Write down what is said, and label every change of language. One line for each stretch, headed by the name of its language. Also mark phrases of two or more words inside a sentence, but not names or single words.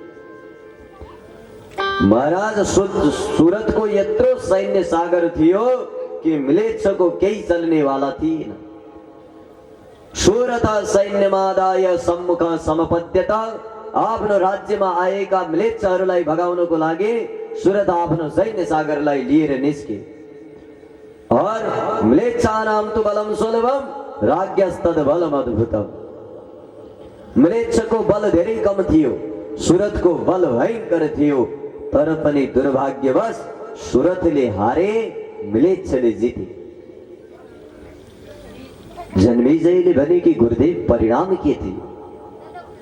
Nepali: महाराज, सुरथको यत्रो सैन्य सागर थियो कि म्लेच्छको केही चल्ने वाला थिएन।
Sanskrit: सुरथ सैन्यमादाय सम्मुख समपद्यत,
Nepali: आफ्नो राज्यमा आएका म्लेच्छहरूलाई भगाउनको लागि सुरथ आफ्नो सैन्य सागरलाई लिएर निस्के।
Sanskrit: और म्लेच्छानां तु बलम सुलभम राज्ञस्तद बलम अद्भुतम।
Nepali: म्लेच्छको बल धेरै कम थियो, सुरथको बल भयंकर थियो। तर पनि दुर्भाग्यवश सुरथले हारे, म्लेच्छले जिते। जन्मेजयले भने कि गुरुदेव, परिणाम के थियो?